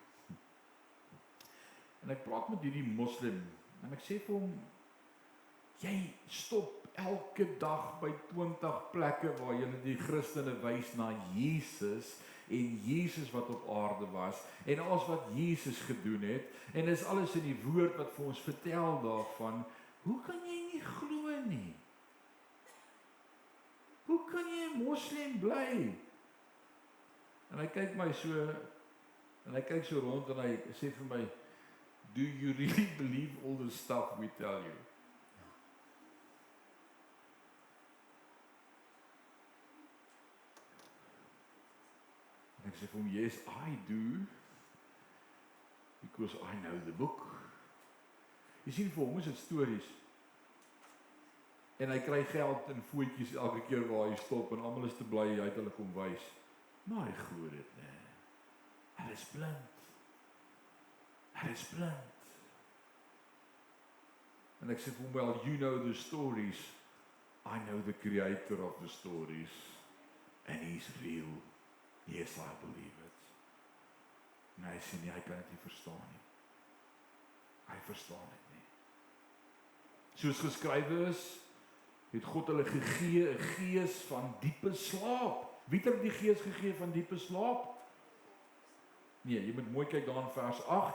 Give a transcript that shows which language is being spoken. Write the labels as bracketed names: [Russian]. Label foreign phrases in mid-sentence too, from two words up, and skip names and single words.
[Afrikaans] En ek praat met hierdie moslim, en ek sê vir hom, jy stop elke dag by 20 plekke waar jy die Christene wys na Jesus, en Jesus wat op aarde was, en alles wat Jesus gedoen het, en is alles in die woord wat vir ons vertel daarvan. Hoe kan jy nie glo nie? Hoe kan jy 'n moslim bly? En hy kyk my so, en hy kyk so rond en hy sê vir my, [English] do you really believe all the stuff we tell you? [Afrikaans] En ek sê vir hom, [English] yes, I do, because I know the book. [Afrikaans] Jy sien, vir hom is dit stories. En hy kry geld in voetjies elke keer waar hy stop, en almal is te bly, hy het hulle kom wys. Maar hy glo dit nie. Hy is blind. Hy is blind. En ek sê vir hom, [English] well, you know the stories. I know the creator of the stories. And he's real. Yes, I believe it. [Afrikaans] En hy sê nie, hy kan dit nie verstaan nie. Hy verstaan dit nie. Soos geskrywe is, het God hulle gegee 'n gees van diepe slaap. Wie het hulle die gees gegee van diepe slaap? Nee, jy moet mooi kyk daar in vers 8.